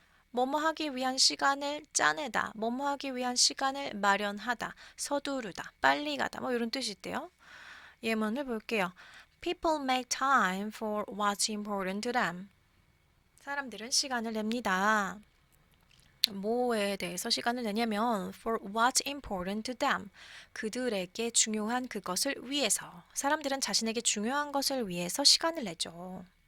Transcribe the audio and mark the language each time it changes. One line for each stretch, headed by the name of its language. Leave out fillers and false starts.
Korean: 뭐뭐 하기 위한 시간을 짜내다, 뭐뭐 하기 위한 시간을 마련하다, 서두르다, 빨리 가다, 뭐 이런 뜻이 있대요. 예문을 볼게요.
English: People make time for what's important to them.
Korean: 사람들은 시간을 냅니다. 뭐에 대해서 시간을 내냐면
English: for what's important to them.
Korean: 그들에게 중요한 그것을 위해서. 사람들은 자신에게 중요한 것을 위해서 시간을 내죠.